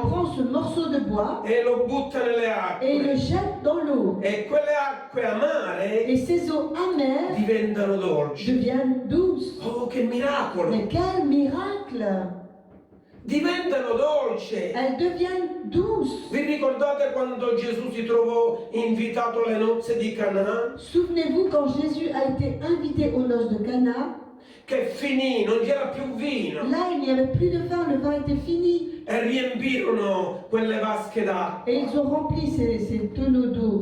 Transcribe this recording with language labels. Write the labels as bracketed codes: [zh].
[fr] prend ce morceau de bois [it] e lo butta nelle [fr] et le [it] acque. [fr] jette dans l'eau. [it] E quelle acque amare [fr] Et ces eaux amères [it] diventano dolci. [fr] deviennent douces. [it] Oh, che miracolo! [fr] Mais quel miracle! [it] Diventano dolci. [fr] Elles deviennent douces. [it] Vi ricordate quando Gesù si trovò invitato alle nozze di Canà? [fr] Souvenez-vous quand Jésus a été invité aux noces de Cana, [it] Che finì, non c'era più vino. [fr] là il n'y avait plus de vin, le vin était fini. [it] E riempirono quelle vasche d'acqua. [fr] Et ils ont rempli ces tonneaux d'eau